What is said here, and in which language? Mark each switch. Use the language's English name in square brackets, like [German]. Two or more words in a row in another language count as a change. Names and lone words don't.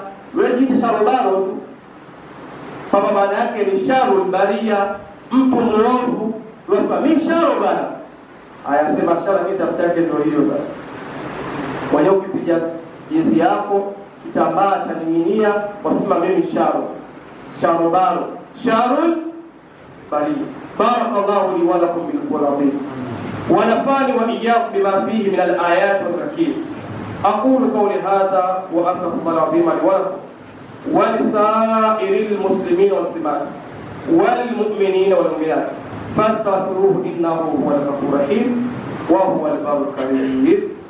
[Swahili] Wewe jiita sharobaro tu, kwa maana yake ni [Arabic] شر البرية, [Swahili] mtu mwovu. Wasema mimi sharobaro, ayasema shara ni tafsiri yake ndio hiyo. Sasa kwa hiyo ukipiga jinsi yako kitambaa cha ninginia, wasema mimi sharobaro, [Arabic] شر البرية. بارك الله لي ولكم بالقرآن ونفعني وإياكم بما فيه من الآيات والتذكير. أقول قولي هذا وأستغفر الله العظيم لي ولكم ولسائر المسلمين والمسلمات والمؤمنين والمؤمنات فاستغفروه إنه هو الغفور الرحيم وهو البر الكريم.